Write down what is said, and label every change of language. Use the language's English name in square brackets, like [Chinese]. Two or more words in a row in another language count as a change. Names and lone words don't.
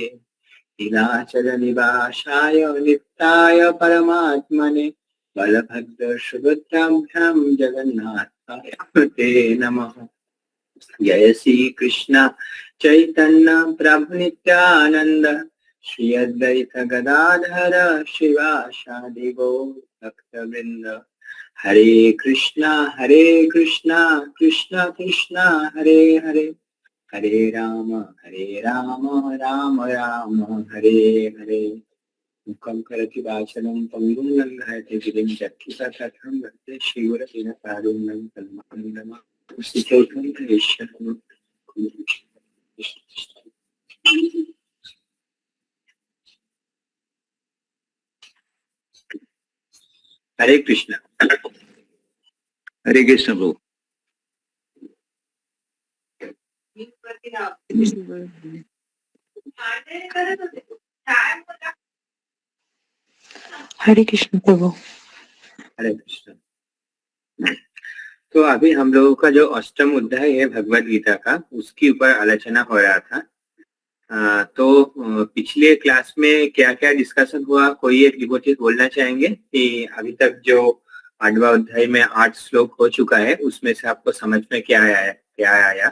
[Sanskrit] नीलाचल निवासाय नित्याय परमात्मने बलभद्र सुभद्राभ्यां जगन्नाथाय ते नमः। जय श्री कृष्ण चैतन्य प्रभु नित्यानंद श्री अद्वैत गदाधर शिवासादि गौर भक्तवृंद। हरे कृष्णा कृष्णा कृष्णा हरे हरे हरे राम राम राम हरे हरे। मुखं करोति वाचालं पङ्गुं लङ्घयते गिरिं यत्किपातमहं वन्दे श्रीगुरुदिनकारुण्यं तन्महं। [Hindi] हरे कृष्ण। हरे कृष्ण प्रभु। हरे कृष्ण प्रभु। हरे कृष्ण। तो अभी हम लोगों का जो अष्टम अध्याय है भगवद गीता का, उसके ऊपर आलोचना हो रहा था। तो पिछले क्लास में क्या क्या डिस्कशन हुआ, कोई एक डिवोटी बोलना चाहेंगे कि अभी तक जो 8वां अध्याय में 8 श्लोक हो चुका है, उसमें से आपको समझ में क्या आया?